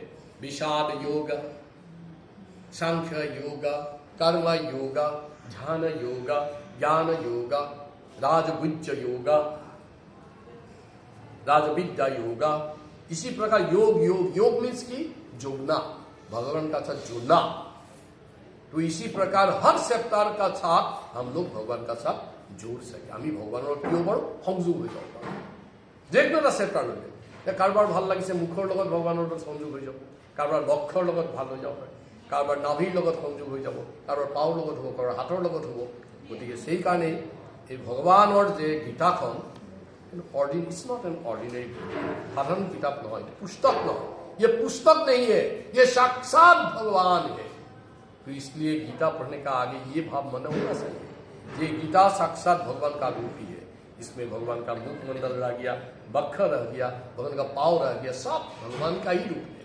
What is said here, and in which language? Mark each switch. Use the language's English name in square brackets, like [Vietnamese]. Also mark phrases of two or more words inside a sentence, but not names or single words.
[Hindi] विषाद योग, सांख्य योग, कर्म योग, ध्यान योग, ज्ञान योग, राजविद्या योग, राजविद्या योग। इसी प्रकार योग योग योग मीन्स की जोड़ना, भगवान का साथ जुड़ना। तो इसी प्रकार हर सेक्टर का साथ हम लोग भगवान का साथ जोड़ सके। [Assamese] আমি ভগৱানৰ প্ৰিয় বৰ সংযোগ হৈ যাব পাৰোঁ। যেকোনো এটা চেপ্টাৰ লৈ কাৰোবাৰ ভাল লাগিছে মুখৰ লগত ভগৱানৰ লগত সংযোগ হৈ যাব, কাৰোবাৰ বক্ষৰ লগত ভাল হৈ যাব পাৰে, কাৰোবাৰ নাভিৰ লগত সংযোগ হৈ যাব, কাৰোবাৰ পাওৰ লগত হ'ব, কাৰোবাৰ হাতৰ লগত হ'ব। গতিকে সেই কাৰণেই এই ভগৱানৰ যে গীতাখন [English] it's not an ordinary [Hindi] साधारण किताब नहीं, पुस्तक नहीं, ये पुस्तक नहीं है, ये साक्षात भगवान है। तो इसलिए गीता पढ़ने का आगे ये भाव मन होना चाहिए, ये गीता साक्षात भगवान का रूप ही है। इसमें भगवान का मुख मंडल रह गया, बक्ख रह गया, भगवान का पाव रह गया, सब भगवान का ही रूप है।